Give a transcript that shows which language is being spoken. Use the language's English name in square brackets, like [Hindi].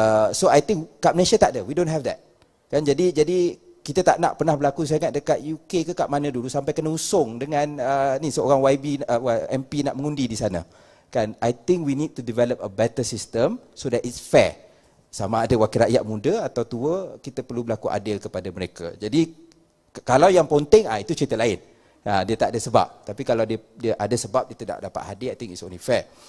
[English] So I think [Malay] kat Malaysia tak ada, [English] we don't have that. [Malay] Kan jadi kita tak nak pernah berlaku. Saya ingat dekat UK ke kat mana dulu sampai kena usung dengan ni seorang YB MP nak mengundi di sana. [English] Kan, I think we need to develop a better system so that it's fair. [Malay] Sama ada wakil rakyat muda atau tua, kita perlu berlaku adil kepada mereka. Jadi kalau yang penting itu cerita lain. Dia tak ada sebab. Tapi kalau dia ada sebab dia tidak dapat hadir, [English] I think it's only fair.